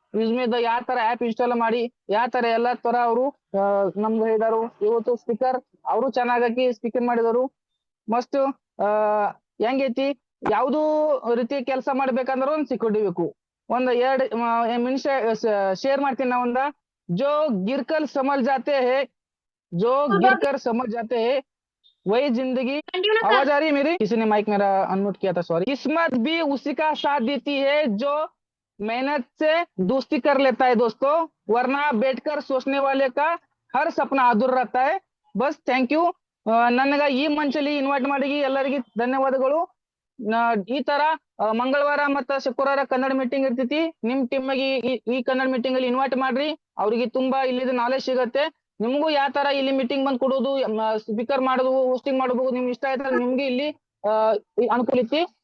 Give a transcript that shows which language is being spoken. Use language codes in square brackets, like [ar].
[kn] ಯೂಸ್ಮಿದ ಯಾವ ತರ app install ಮಾಡಿ ಯಾವ ತರ ಎಲ್ಲಾ ತರ ಅವರು ನಮ್ಗೆ ಹೇಳಿದಾರು. ಇವತ್ತು ಸ್ಪೀಕರ್ ಅವರು ಚೆನ್ನಾಗಿ ಸ್ಪೀಕರ್ ಮಾಡಿದಾರು. ಮಸ್ತ್ ಹೆಂಗೈತಿ, ಯಾವ್ದು ರೀತಿ ಕೆಲಸ ಮಾಡ್ಬೇಕಂದ್ರೆ ಒಂದ್ ಸೆಕ್ಯೂರಿಟಿ ಬೇಕು. ಒಂದ್ 2 ನಿಮಿಷ ಶೇರ್ ಮಾಡ್ತೀನಿ ನಾ. [hi] ಜೋ ಗಿರ್ಕರ್ ಸಮझ जाते हैं, जो गिरकर समझ जाते हैं वही जिंदगी। आवाज आ रही है मेरी? किसी ने माइक मेरा अनम्यूट किया था, सॉरी। किस्मत भी उसी का साथ देती है जो मेहनत से दोस्ती कर लेता है दोस्तों, वरना बैठकर सोचने वाले का हर सपना अधूरा रहता है। बस थैंक यू. [kn] ನನಗ ಈ ಮಂಚಲ್ಲಿ ಇನ್ವೈಟ್ ಮಾಡಿ ಎಲ್ಲರಿಗೆ ಧನ್ಯವಾದಗಳು. ಈ ತರ ಮಂಗಳವಾರ ಮತ್ತು ಶುಕ್ರವಾರ ಕನ್ನಡ ಮೀಟಿಂಗ್ ಇರ್ತೈತಿ. ನಿಮ್ ಟೀಮ್ ಈ ಕನ್ನಡ ಮೀಟಿಂಗ್ ಅಲ್ಲಿ ಇನ್ವೈಟ್ ಮಾಡ್ರಿ. ಅವ್ರಿಗೆ ತುಂಬಾ ಇಲ್ಲಿ ನಾಲೆಜ್ ಸಿಗತ್ತೆ. ನಿಮಗೂ ಯಾವ ತರ ಇಲ್ಲಿ ಮೀಟಿಂಗ್ ಬಂದ್ ಕೊಡೋದು, ಸ್ಪೀಕರ್ ಮಾಡೋದು, ಹೋಸ್ಟಿಂಗ್ ಮಾಡಬಹುದು, ನಿಮ್ಗೆ ಇಷ್ಟ ಆಯ್ತಾರೆ ನಿಮ್ಗೆ ಇಲ್ಲಿ ಅನುಕೂಲ ಐತಿ.